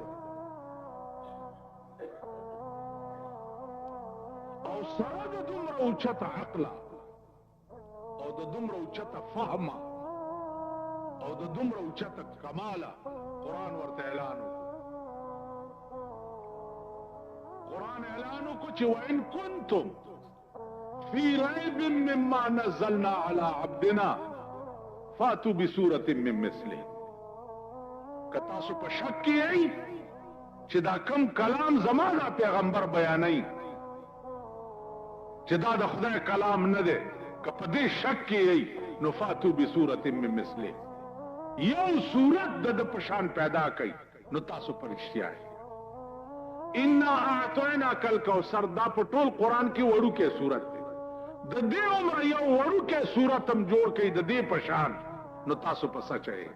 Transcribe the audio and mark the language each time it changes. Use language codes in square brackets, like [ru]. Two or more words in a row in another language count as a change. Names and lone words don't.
[ps] او سره د دومره اوچته عقله او د دومره اوچته فهمه او د دومره اوچته کماله قرآن ورته اعلان وکړو. قرآن اعلان وکړو چې [ar] وإن كنتم في ريب مما نزلنا على عبدنا فاتوا بسورة من مثله. [ps] که تاسو په شک کې یئ چې دا کم کلام زما دا پیغمبر بیانوي چې دا د خدای کلام نه دی، که په دې شک کې یئ نو [ar] فاتوا بسورة من مثله، [ps] یو صورت د په شان پیدا کړئ نو تاسو په رښتیا یئ. [ar] انا اعطیناک الکوثر [ps] دا په ټول قرآن کې وړوکی صورت دی. د دې عمره یو وړوکی صورت هم جوړ کړئ د دې په شان نو تاسو په سچ یئ.